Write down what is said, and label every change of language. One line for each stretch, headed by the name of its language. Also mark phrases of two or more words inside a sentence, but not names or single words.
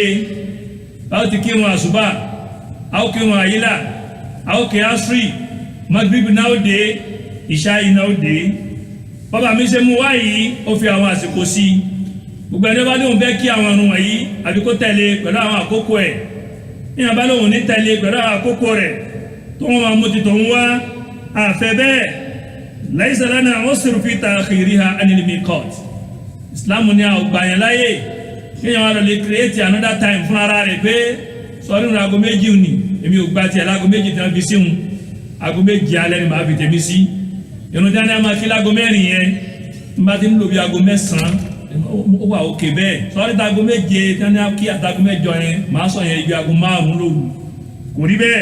Yoruba: A ó ti kírun àsùbá, a ó kírun àyílà, a ó kí asri, magribi náà ó dé, ìṣáì náà ó dé. Bàbá mi ṣe mú wá yìí ó fi àwọn àsìkò sí gbogbo ẹni bá lóun fẹ́ kí àwọn ọ̀run wọ̀nyí àbí kó tẹ̀lé pẹ̀lú àwọn àkókò ẹ̀, níyàn bá lóun ní tẹ̀lé pẹ̀lú àwọn àkókò rẹ̀ tó wọ́n máa mú ti tòun wá àfẹ́ bẹ́ẹ̀.
Arabic: ليس لنا عذر في تأخيرها عن الميقات.
Yoruba: Islam ní àgbà yẹn láyé kéèyàn wá lọ lè
English: create another time
Yoruba: fún ara rẹ̀ pé sọ́ọ́rí ìrìn aago méjì ni èmi ò gba tiẹ̀ láago méjì tí wọ́n fi síhun, aago méjì alẹ́ ni màá fi tèmi sí. Ìrun tí wọ́n ní a máa kí láago mẹ́rin yẹn n bá ti ń lò bí aago mẹ́sàn-án ó wà òkè bẹ́ẹ̀. Sọ́ọ́rí tí aago méje tí wọ́n ní a kí àtàgò mẹ́jọ yẹn màá sọ yẹn ibi aago márùn-ún lóru, kò rí bẹ́ẹ̀.